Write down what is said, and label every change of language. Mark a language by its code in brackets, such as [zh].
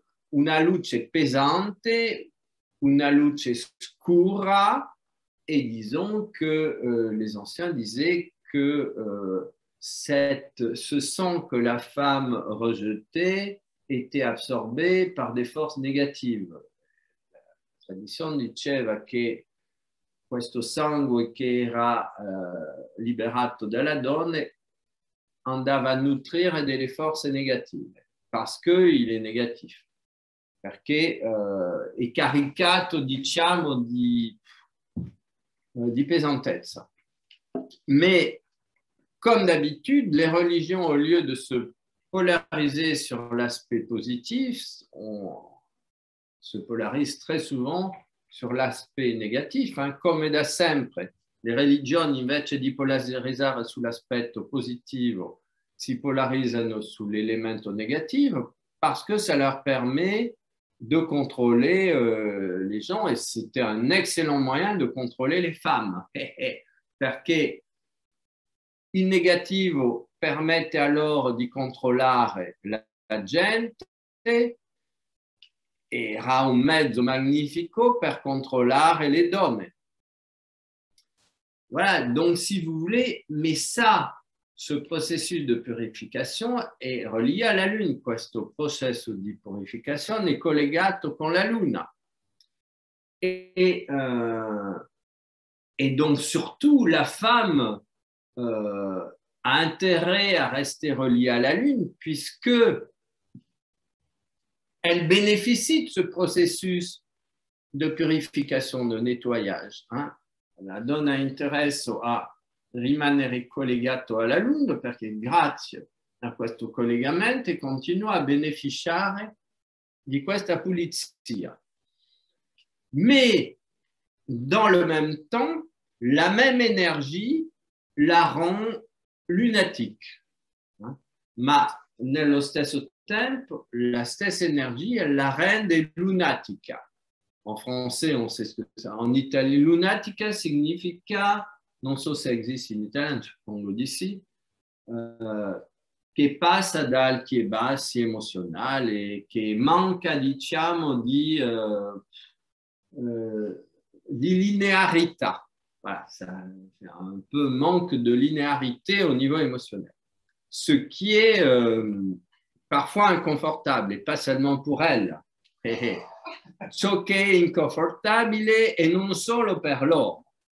[it] una luce pesante, una luce scura, [fr] et disons que les anciens disaient que ce sang que la femme rejetait était absorbé par des forces négatives. [it] La tradizione diceva che questo sangue che era liberato dalla donna andava a nutrire delle forze negative, [fr] parce qu'il est négatif, [it] perché è caricato, diciamo, di pesantezza. [fr] Mais comme d'habitude, les religions, au lieu de se polariser sur l'aspect positif, se polarisent très souvent sur l'aspect négatif, [it] come da sempre. Le religioni, invece di polarizzare sull'aspetto positivo, si polarizzano sull'elemento negativo [fr] parce que ça leur permet de contrôler les gens, et c'était un excellent moyen de contrôler les femmes. [it] Perché il negativo permette alors di controllare la gente, era un mezzo magnifico per controllare le donne. [fr] Voilà, donc si vous voulez, mais ça, ce processus de purification est relié à la Lune. [it] Questo processo di purificazione è collegato con la Luna. [fr] Et donc surtout, la femme a intérêt à rester reliée à la Lune, puisque elle bénéficie de ce processus de purification, de nettoyage. [it] La donna ha interesse a rimanere collegato alla Luna perché grazie a questo collegamento continua a beneficiare di questa pulizia. [fr] Mais dans le même temps, la même énergie la rend lunatique. [it] Ma nello stesso tempo, la stessa énergie, [fr] elle [it] la rende lunatica. [fr] En français, on sait ce que c'est. En italien, [it] lunatica significa, non so se existe in italiano, suppongo di sì, che passa da alti e bassi emozionali, che manca, diciamo, di di linearità. [fr] Voilà, ça fait un peu manque de linéarité au niveau émotionnel. Ce qui est parfois inconfortable, et pas seulement pour elle. [it] Ciò che è inconfortabile e non solo per loro.